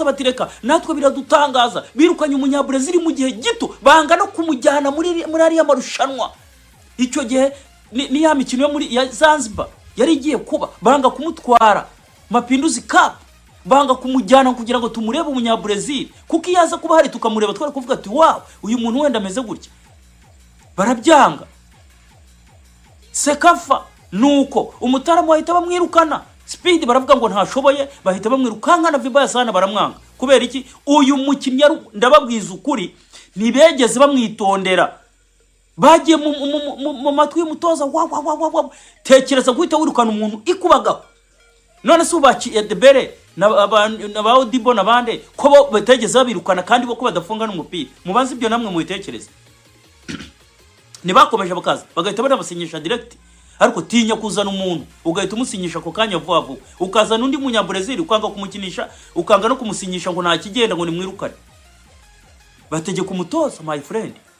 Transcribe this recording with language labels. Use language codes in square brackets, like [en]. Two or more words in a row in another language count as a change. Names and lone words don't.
[rw] batireka natwe biradutangaza birukanye umunya Brazil mu gihe gito banga no kumujyana muri ariya marushanwa icyo gihe ni ya mikino yo muri ya Zanzibar yari igiye kuba banga kumutwara Mapinduzi Cup banga kumujyana kugira ngo tumurebe umunya Brazil kuko iyaza kuba hari tukamureba twara kuvuga ati wow uyu muntu wenda ameze gutya barabyanga Sekafa nuko umutaramu wahita bamwirukana Speed baravuga ngo ntashoboye bahita bamwirukanka na [sw] Vibaya sana [rw] baramwanga kubera iki uyu mukinnyi ndababwiza ukuri ntibegeze bamwitondera bagiye mu matwi y'umutoza wa tekereza guhita wirukana umuntu ikubagaho none se ubaci Edebere na Odibo nabande ko bategeze babirukana kandi bo ko badafunga n'umupira mubanze ibyo namwe mu bitekereza nibakomeje bakaza bagahita banabasinyisha direct ariko tinya kuzana umuntu ugahita umusinyisha ko kanya vuba ukazana undi munya Brazil ukanga kumukinisha ukanga no kumusinyisha ngo nta kigenda ngo nimwirukane bategeka umutoza [en] my friend